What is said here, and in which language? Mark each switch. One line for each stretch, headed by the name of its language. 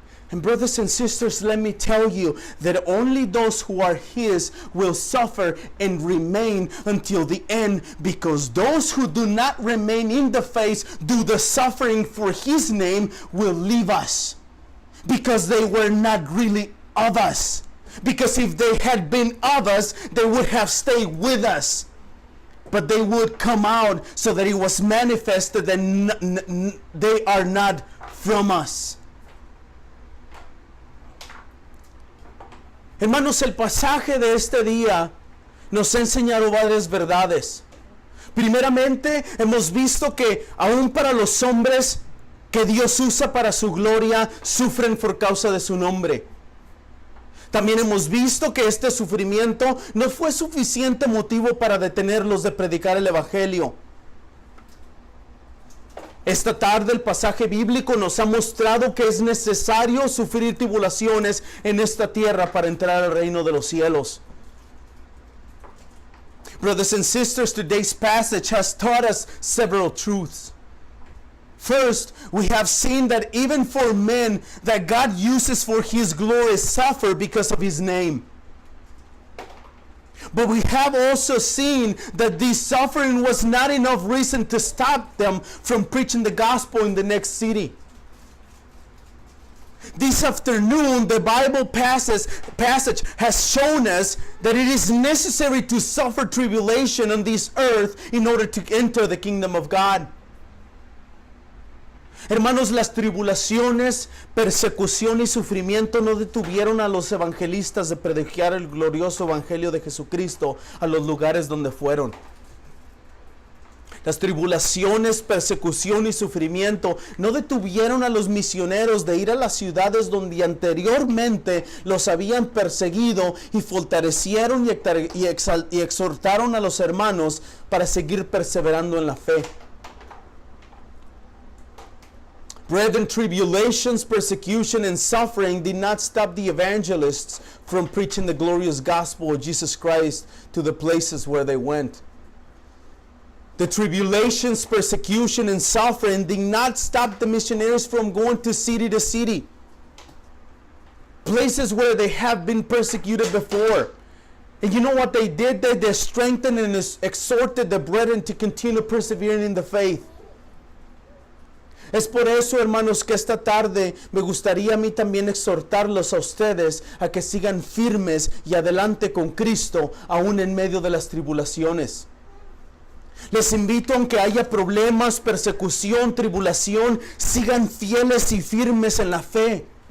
English: And brothers and sisters, let me tell you that only those who are his will suffer and remain until the end, because those who do not remain in the faith, do the suffering for his name, will leave us, because they were not really of us. Because if they had been of us, they would have stayed with us. But they would come out so that it was manifested that they are not from us.
Spanish: Hermanos, el pasaje de este día nos ha enseñado varias verdades. Primeramente, hemos visto que aún para los hombres que Dios usa para su gloria, sufren por causa de su nombre. También hemos visto que este sufrimiento no fue suficiente motivo para detenerlos de predicar el Evangelio. Esta tarde el pasaje bíblico nos ha mostrado que es necesario sufrir tribulaciones en esta tierra para entrar al reino de los cielos.
English: Brothers and sisters, today's passage has taught us several truths. First, we have seen that even for men that God uses for his glory suffer because of his name. But we have also seen that this suffering was not enough reason to stop them from preaching the gospel in the next city. This afternoon, the Bible passage has shown us that it is necessary to suffer tribulation on this earth in order to enter the kingdom of God.
Spanish: Hermanos, las tribulaciones, persecución y sufrimiento no detuvieron a los evangelistas de predicar el glorioso evangelio de Jesucristo a los lugares donde fueron. Las tribulaciones, persecución y sufrimiento no detuvieron a los misioneros de ir a las ciudades donde anteriormente los habían perseguido, y fortalecieron y exhortaron a los hermanos para seguir perseverando en la fe.
English: Brethren, tribulations, persecution, and suffering did not stop the evangelists from preaching the glorious gospel of Jesus Christ to the places where they went. The tribulations, persecution, and suffering did not stop the missionaries from going to city, places where they have been persecuted before. And you know what they did? They strengthened and exhorted the brethren to continue persevering in the faith.
Spanish: Es por eso, hermanos, que esta tarde me gustaría a mí también exhortarlos a ustedes a que sigan firmes y adelante con Cristo, aún en medio de las tribulaciones. Les invito, aunque haya problemas, persecución, tribulación, sigan fieles y firmes en la fe.